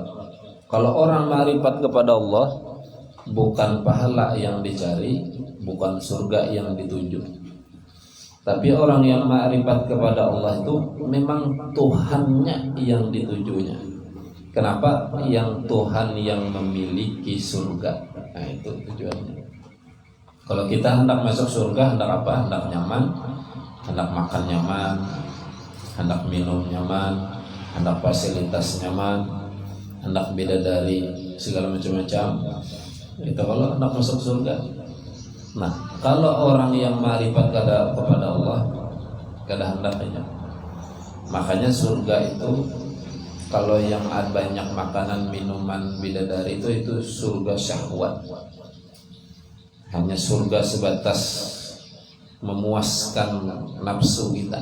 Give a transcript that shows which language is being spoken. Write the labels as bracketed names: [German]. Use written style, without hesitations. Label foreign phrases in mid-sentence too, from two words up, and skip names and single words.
[Indonesian] Kalau orang ma'rifat kepada Allah, bukan pahala yang dicari, bukan surga yang dituju. Tapi orang yang ma'rifat kepada Allah itu memang Tuhannya yang ditujunya. Kenapa? Yang Tuhan yang memiliki surga. Nah itu tujuannya. Kalau kita hendak masuk surga, hendak apa? Hendak nyaman, hendak makan nyaman, hendak minum nyaman, hendak fasilitas nyaman, hendak beda dari segala macam-macam. Itu kalau hendak masuk surga. Nah, kalau orang yang ma'rifat kepada Allah, kada hendaknya. Makanya surga itu kalau yang ada banyak makanan, minuman, bidadari itu surga syahwat. Hanya surga sebatas memuaskan nafsu kita.